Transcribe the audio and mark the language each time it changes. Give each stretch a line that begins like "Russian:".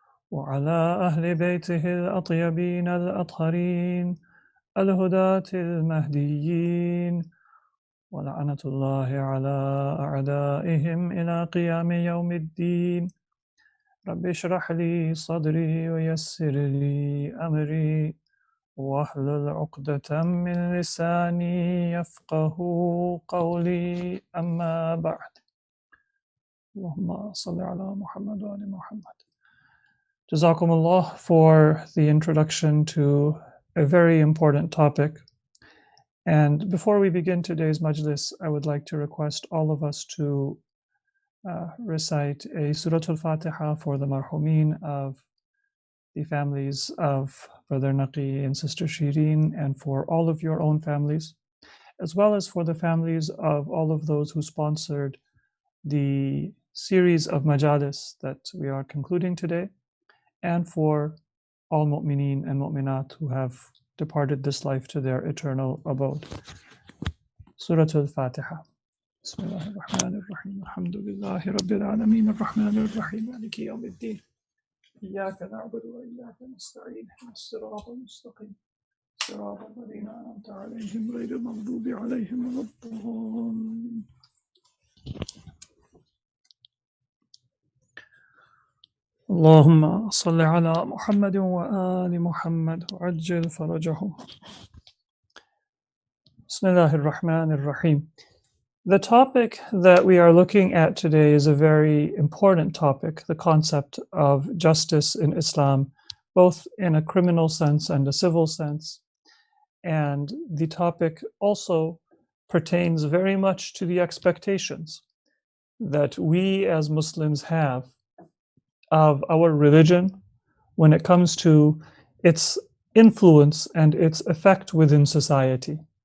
Arabic: وعلى أهل بيته الأطيبين الأطهرين الهداة المهديين ولعنة الله على أعدائهم إلى قيام يوم الدين رب اشرح لي صدري ويسر لي أمري واحلل عقدة من لساني يفقه قولي أما بعد اللهم صل على محمد وآل محمد.
English: Jazakumullah for the introduction to a very important topic. And before we begin today's majlis, I would like to request all of us to recite a Surah Al-Fatiha for the marhumin of the families of Brother Naqi and Sister Shireen, and for all of your own families, as well as for the families of all of those who sponsored the series of majalis that we are concluding today, and for all mu'mineen and mu'minat who have departed this life to their eternal abode. Surah Al-Fatiha.
Arabic: بسم الله الرحمن الرحيم الحمد لله رب العالمين الرحمن الرحيم مالك يوم الدين إياك نعبد وإياك نستعين اهدنا الصراط المستقيم صراط الذين أنعمت عليهم غير المغضوب عليهم ولا الضالين. اللهم صل على محمد وآل محمد وعجل فرجهم. بسم الله الرحمن الرحيم.
English: The topic that we are looking at today is a very important topic, the concept of justice in Islam, both in a criminal sense and a civil sense. And the topic also pertains very much to the expectations that we as Muslims have of our religion when it comes to its influence and its effect within society.